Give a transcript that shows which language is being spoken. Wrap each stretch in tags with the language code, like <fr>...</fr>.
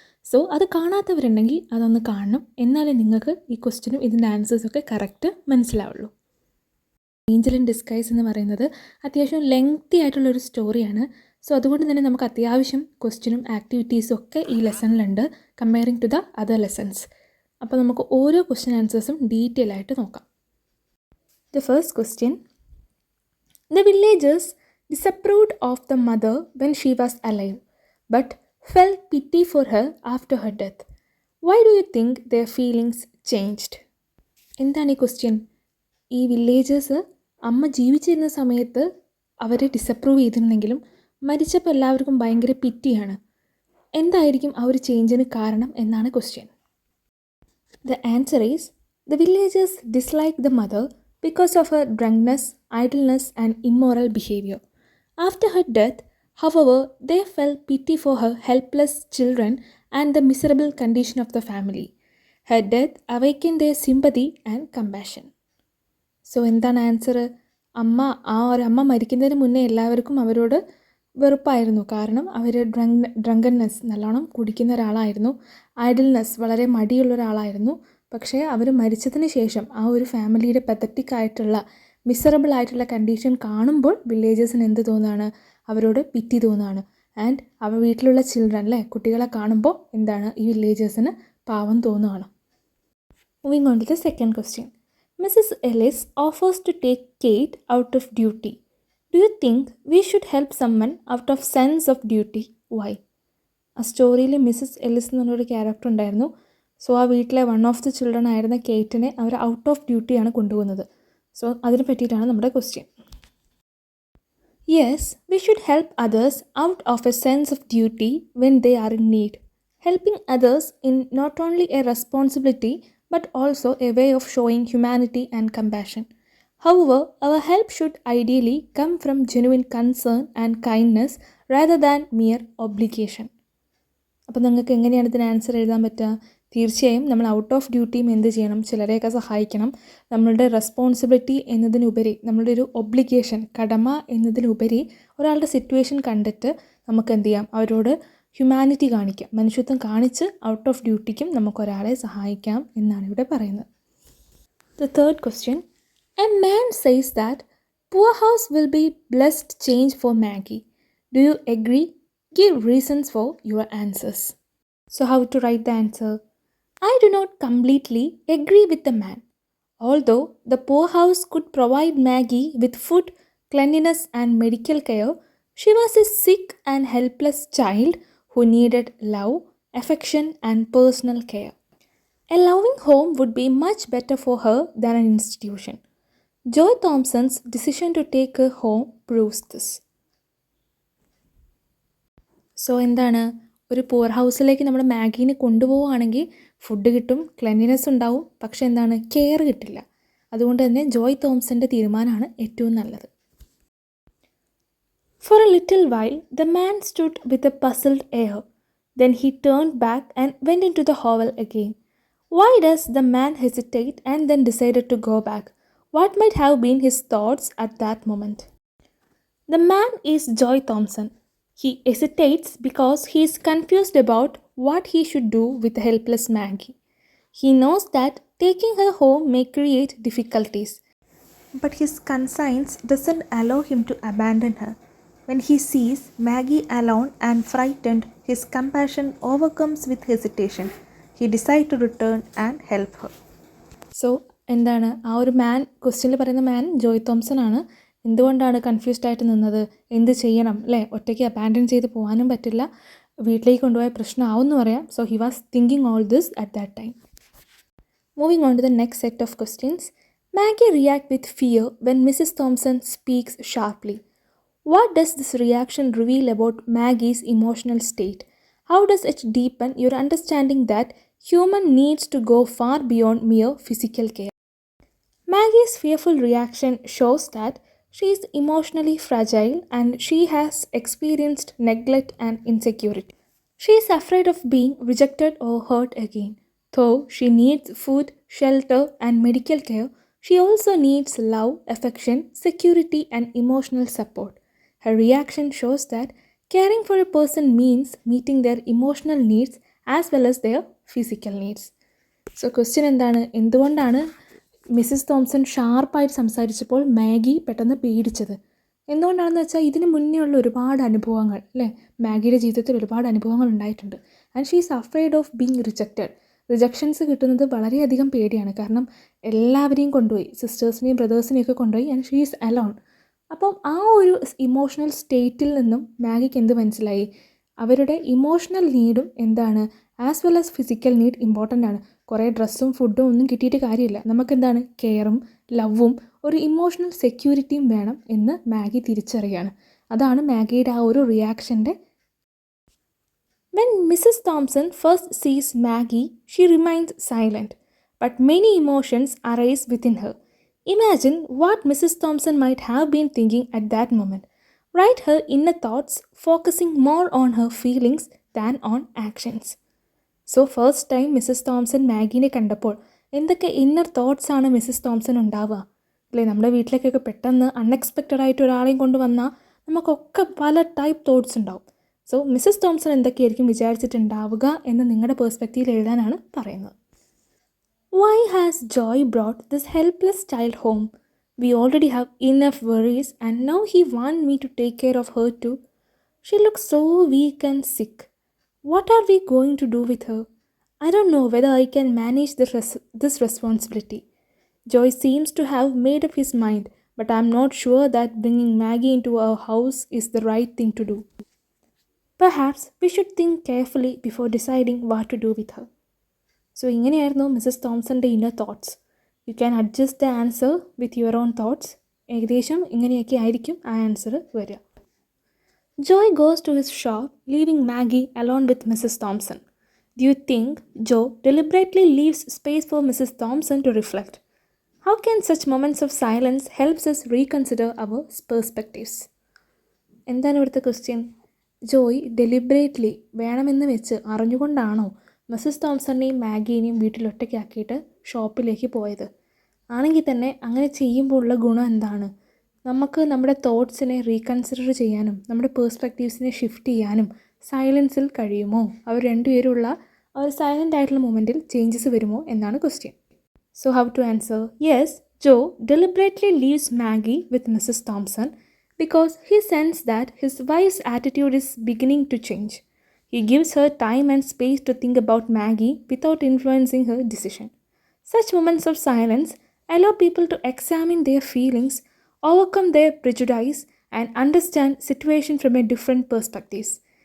<ml>So അത് കാണാത്തവരുണ്ടെങ്കിൽ അതൊന്ന് കാണണം, എന്നാലേ നിങ്ങൾക്ക് ഈ ക്വസ്റ്റ്യനും ഇതിൻ്റെ ആൻസേഴ്സൊക്കെ കറക്റ്റ് മനസ്സിലാവുള്ളൂ. ഏഞ്ചൽ ഇൻ ഡിസ്ഗൈസ് എന്ന് പറയുന്നത് അത്യാവശ്യം ലെങ്തി ആയിട്ടുള്ളൊരു സ്റ്റോറിയാണ്. സോ അതുകൊണ്ട് തന്നെ നമുക്ക് അത്യാവശ്യം ക്വസ്റ്റ്യനും ആക്ടിവിറ്റീസും ഒക്കെ ഈ ലെസണിലുണ്ട്</ml> <en>Comparing to the other lessons.</en> <ml>അപ്പോൾ നമുക്ക് ഓരോ ക്വസ്റ്റ്യൻ ആൻസേഴ്സും ഡീറ്റെയിൽ ആയിട്ട് നോക്കാം.</ml> <en>The first question: the villagers disapproved of the mother when she was alive, but felt pity for her after her death. Why do you think their feelings changed?</en> <ml>എന്താണ് ഈ question? ഈ villagers അമ്മ ജീവിച്ചിരുന്ന സമയത്ത് അവരെ disapprove ചെയ്തിരുന്നെങ്കിലും മരിച്ചപ്പോൾ എല്ലാവർക്കും ഭയങ്കര പിറ്റിയാണ്. എന്തായിരിക്കും ആ ഒരു ചേഞ്ചിന് കാരണം എന്നാണ് question.</ml> <en>The answer is the villagers dislike the mother because of her drunkenness, idleness and immoral behavior. After her death, however, they felt pity for her helpless children and the miserable condition of the family. Her death awakened their sympathy and compassion.</en> <ml>So എന്താണ് answer? അമ്മ മരിക്കുന്നതിന് മുന്നേ എല്ലാവർക്കും അവരോട് വെറുപ്പായിരുന്നു. കാരണം അവർ ഡ്രങ്കൻനെസ്, നല്ലോണം കുടിക്കുന്ന ഒരാളായിരുന്നു. ഐഡിൽനെസ്, വളരെ മടിയുള്ള ഒരാളായിരുന്നു. പക്ഷേ അവർ മരിച്ചതിന് ശേഷം ആ ഒരു ഫാമിലിയുടെ പത്തറ്റിക് ആയിട്ടുള്ള മിസറബിൾ ആയിട്ടുള്ള കണ്ടീഷൻ കാണുമ്പോൾ വില്ലേജേഴ്സിന് എന്ത് തോന്നുകയാണ്? അവരോട് പിറ്റി തോന്നുകയാണ്. ആൻഡ് അവർ വീട്ടിലുള്ള ചിൽഡ്രൻ, കുട്ടികളെ കാണുമ്പോൾ എന്താണ് ഈ വില്ലേജേഴ്സിന് പാവം തോന്നുകയാണ്.</ml> <en>Moving on to the second question. Mrs. Ellis offers to take Kate out of duty. Do you think we should help someone out of sense of duty? Why?</en> <ml>ആ സ്റ്റോറിയിൽ മിസ്സസ് എല്ലിസ് എന്ന് പറഞ്ഞൊരു character ഉണ്ടായിരുന്നു. So ആ വീട്ടിലെ</ml> <en>one of the children</en> <ml>ആയിരുന്ന കേറ്റിനെ അവർ out of ഡ്യൂട്ടിയാണ് കൊണ്ടുപോകുന്നത്. So അതിനെ പറ്റിയിട്ടാണ് നമ്മുടെ question.</ml> <en>Yes, we should help others out of a sense of duty when they are in need. Helping others in not only a responsibility but also a way of showing humanity and compassion. However, our help should ideally come from genuine concern and kindness rather than mere obligation.</en> <ml>അപ്പോൾ നിങ്ങൾക്ക് എങ്ങനെയാണ് ഇതിന് answer എഴുതാൻ പറ്റുക? തീർച്ചയായും നമ്മൾ out of ഡ്യൂട്ടിയും എന്ത് ചെയ്യണം? ചിലരെയൊക്കെ സഹായിക്കണം. നമ്മളുടെ റെസ്പോൺസിബിലിറ്റി എന്നതിനുപരി, നമ്മളുടെ ഒരു ഒബ്ലിഗേഷൻ, കടമ എന്നതിനുപരി ഒരാളുടെ സിറ്റുവേഷൻ കണ്ടിട്ട് നമുക്ക് എന്ത് ചെയ്യാം? അവരോട് ഹ്യൂമാനിറ്റി കാണിക്കാം, മനുഷ്യത്വം കാണിച്ച് ഔട്ട് ഓഫ് ഡ്യൂട്ടിക്കും നമുക്കൊരാളെ സഹായിക്കാം എന്നാണ് ഇവിടെ പറയുന്നത്.</ml> <en>The third question. A man says that poor house will be blessed change for Maggie. Do you agree? Give reasons for your answers. So how to write the answer? I do not completely agree with the man. Although the poor house could provide Maggie with food, cleanliness and medical care, she was a sick and helpless child who needed love, affection and personal care. A loving home would be much better for her than an institution. Joy Thompson's decision to take her home proves this.</en> <ml>So എന്താണ്? ഒരു poor ഹൗസിലേക്ക് നമ്മൾ മാഗീനെ കൊണ്ടുപോവുകയാണെങ്കിൽ food കിട്ടും, cleanliness ഉണ്ടാവും, പക്ഷെ എന്താണ്? Care കിട്ടില്ല. അതുകൊണ്ട് തന്നെ ജോയ് തോംസൻ്റെ തീരുമാനമാണ് ഏറ്റവും നല്ലത്.</ml> <en>For a little while, the man stood with a puzzled air. Then he turned back and went into the hovel again. Why does the man hesitate and then decided to go back? What might have been his thoughts at that moment? The man is Joy Thompson. He hesitates because he is confused about what he should do with the helpless Maggie. He knows that taking her home may create difficulties, but his conscience doesn't allow him to abandon her. When he sees Maggie alone and frightened, his compassion overcomes with hesitation. He decides to return and help her.</en> <ml>So എന്താണ് ആ ഒരു മാൻ, ക്വസ്റ്റ്യനിൽ പറയുന്ന മാൻ Joy Thomson ആണ്. എന്തുകൊണ്ടാണ് confused ആയിട്ട് നിന്നത്? എന്ത് ചെയ്യണം? ഒറ്റയ്ക്ക് അബാൻഡൻ ചെയ്ത് പോകാനും പറ്റില്ല, വീട്ടിലേക്ക് കൊണ്ടുപോയ പ്രശ്നമാവുമെന്ന് പറയാം.</ml> <en>So he was thinking all this at that time. Moving on to the next set of questions. Maggie reacts with fear when Mrs. Thompson speaks sharply. What does this reaction reveal about Maggie's emotional state? How does it deepen your understanding that human needs to go far beyond mere physical care? Maggie's fearful reaction shows that She is emotionally fragile and she has experienced neglect and insecurity. She is afraid of being rejected or hurt again. Though she needs food, shelter, and medical care, she also needs love, affection, security, and emotional support. Her reaction shows that caring for a person means meeting their emotional needs as well as their physical needs.</en> <ml>So question എന്താണ്, എന്തുകൊണ്ടാണ് Mrs Thomson ഷാർപ്പായിട്ട് സംസാരിച്ചപ്പോൾ Maggi പെട്ടെന്ന് പേടിച്ചത്? എന്തുകൊണ്ടാണെന്ന് വെച്ചാൽ ഇതിന് മുന്നേ ഉള്ള ഒരുപാട് അനുഭവങ്ങൾ അല്ലേ, മാഗിയുടെ ജീവിതത്തിൽ ഒരുപാട് അനുഭവങ്ങൾ ഉണ്ടായിട്ടുണ്ട്.</ml> <en>And she is afraid of being rejected.</en> <ml>Rejections കിട്ടുന്നത് വളരെയധികം പേടിയാണ്. കാരണം എല്ലാവരെയും കൊണ്ടുപോയി, സിസ്റ്റേഴ്സിനെയും ബ്രദേഴ്സിനെയും ഒക്കെ കൊണ്ടുപോയി,</ml> <en>And she is alone.</en> <ml>അപ്പം ആ ഒരു ഇമോഷണൽ സ്റ്റേറ്റിൽ നിന്നും മാഗിക്ക് എന്ത് മനസ്സിലായി? അവരുടെ ഇമോഷണൽ നീഡും എന്താണ്,</ml> <en>as well as physical need</en> <ml>important ആണ്. കുറേ ഡ്രസ്സും ഫുഡും ഒന്നും കിട്ടിയിട്ട് കാര്യമില്ല. നമുക്കെന്താണ്, കെയറും ലവും ഒരു ഇമോഷണൽ സെക്യൂരിറ്റിയും വേണം എന്ന് മാഗി തിരിച്ചറിയാണ്. അതാണ് മാഗിയുടെ ആ ഒരു റിയാക്ഷൻ്റെ.</ml> <en>When Mrs. Thompson first sees Maggie, she remains silent, but many emotions arise within her. Imagine what Mrs. Thompson might have been thinking at that moment. Write her inner thoughts, focusing more on her feelings than on actions.</en> <ml>So first time Mrs Thomson മാഗീനെ കണ്ടപ്പോൾ എന്തൊക്കെ inner thoughts ആണ് Mrs Thomson ഉണ്ടാവുക അല്ലേ? നമ്മുടെ വീട്ടിലേക്കൊക്കെ പെട്ടെന്ന് unexpected ആയിട്ട് ഒരാളെയും കൊണ്ട് വന്നാൽ നമുക്കൊക്കെ പല ടൈപ്പ് തോട്ട്സ് ഉണ്ടാവും. സോ മിസ്സസ് തോംസൺ എന്തൊക്കെയായിരിക്കും വിചാരിച്ചിട്ടുണ്ടാവുക എന്ന് നിങ്ങളുടെ പേഴ്സ്പെക്റ്റീവിൽ എഴുതാനാണ് പറയുന്നത്.</ml> <en>Why has Joy brought this helpless child home? We already have enough worries and now he wants me to take care of her too. She looks so weak and sick. What are we going to do with her? I don't know whether I can manage this responsibility. Joy seems to have made up his mind, but I'm not sure that bringing Maggie into our house is the right thing to do. Perhaps we should think carefully before deciding what to do with her.</en> <ml>So ഇങ്ങനെയായിരുന്നു Mrs തോംസൻ്റെ inner thoughts.</ml> <en>You can adjust the answer with your own thoughts.</en> <ml>ഏകദേശം ഇങ്ങനെയൊക്കെ ആയിരിക്കും ആ answer വരിക.</ml> <en>Joy goes to his shop, leaving Maggie alone with Mrs. Thompson. Do you think Joe deliberately leaves space for Mrs. Thompson to reflect? How can such moments of silence help us reconsider our perspectives?</en> <ml>എന്താണ് ഇവിടുത്തെ question? Joy deliberately വേണമെന്ന് വെച്ച് അറിഞ്ഞുകൊണ്ടാണോ Mrs തോംസണിനെയും മാഗീനെയും വീട്ടിലൊറ്റയ്ക്കാക്കിയിട്ട് ഷോപ്പിലേക്ക് പോയത്? ആണെങ്കിൽ തന്നെ അങ്ങനെ ചെയ്യുമ്പോൾ ഉള്ള ഗുണം എന്താണ്? നമുക്ക് നമ്മുടെ തോട്ട്സിനെ റീകൺസിഡർ ചെയ്യാനും നമ്മുടെ പേഴ്സ്പെക്റ്റീവ്സിനെ ഷിഫ്റ്റ് ചെയ്യാനും സൈലൻസിൽ കഴിയുമോ? അവർ രണ്ടുപേരുള്ള ആ ഒരു സൈലൻ്റ് ആയിട്ടുള്ള മൊമെൻറ്റിൽ ചേഞ്ചസ് വരുമോ എന്നാണ് question.</ml> <en>So how to answer? Yes, Joe deliberately leaves Maggie with Mrs Thompson because he sensed that his wife's attitude is beginning to change. He gives her time and space to think about Maggie without influencing her decision. Such moments of silence allow people to examine their feelings, overcome their prejudice, and understand situation from a different perspectives.</en>